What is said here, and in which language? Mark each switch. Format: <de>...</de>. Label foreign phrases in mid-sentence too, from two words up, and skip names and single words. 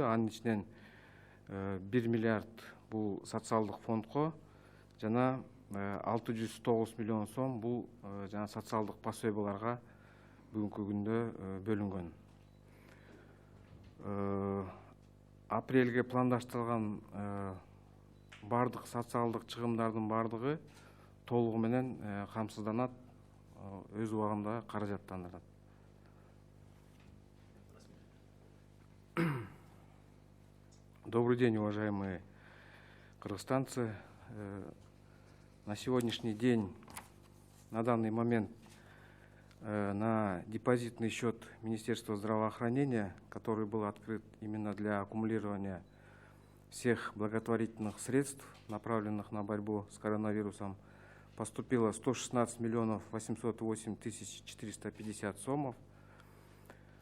<ky>Анын ичинен 1 миллиард бул социалдык фондко жана 609 миллион сом бул жана социалдык пособияларга бүгүнкү күндө бөлүнгөн. Апрелге пландаштырылган бардык социалдык чыгымдардын бардыгы толугу менен камсызданат, өз убагында каражаттандырат.</ky> <ru>Добрый день, уважаемые кыргызстанцы. На сегодняшний день, на данный момент, на депозитный счет Министерства здравоохранения, который был открыт именно для аккумулирования всех благотворительных средств, направленных на борьбу с коронавирусом, поступило 116 миллионов 808 тысяч 450 сомов.</ru>